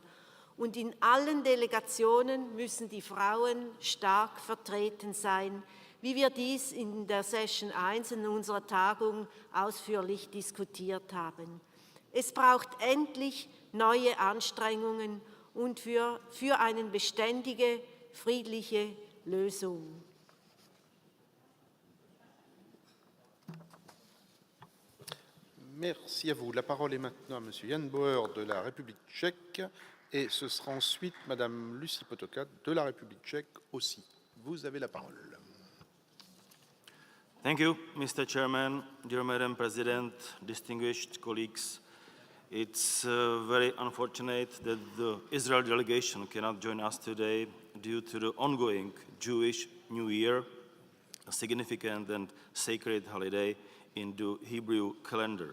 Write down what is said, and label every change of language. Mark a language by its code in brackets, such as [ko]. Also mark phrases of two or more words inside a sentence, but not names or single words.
[de] Und in allen Delegationen müssen die Frauen stark vertreten sein, wie wir dies in der Session 1 in unserer Tagung ausführlich diskutiert haben. Es braucht endlich neue Anstrengungen und für eine beständige, friedliche Lösung. [fr] Merci à vous. La parole est maintenant à M. Jan Bauer de la République tchèque et ce sera ensuite Mme Lucie Potoka de la République tchèque aussi. Vous avez la parole. [en] Thank you, Mr. Chairman, dear Madam President, distinguished colleagues. It's very unfortunate that the Israel delegation cannot join us today due to the ongoing Jewish New Year, a significant and sacred holiday in the Hebrew calendar.